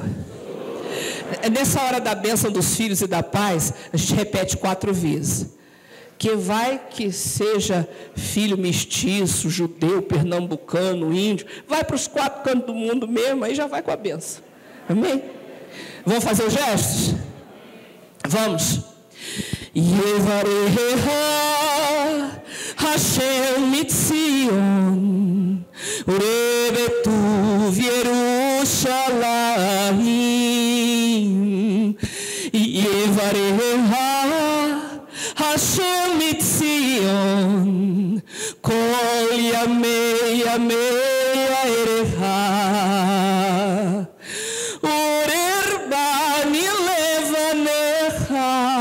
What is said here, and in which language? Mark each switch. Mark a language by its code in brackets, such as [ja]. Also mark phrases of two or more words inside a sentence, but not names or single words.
[pt] Nessa hora da bênção dos filhos e da paz, a gente repete 4 vezes. Que vai que seja filho mestiço, judeu, pernambucano, índio, vai para os 4 cantos do mundo mesmo, aí já vai com a bênção. Amém? Vamos fazer os gestos? Vamos. [he] יברכך השם מציון וראה בטוב ירושלים יברכך השם מציון כל ימי ימי חייך וראה בנים לבניך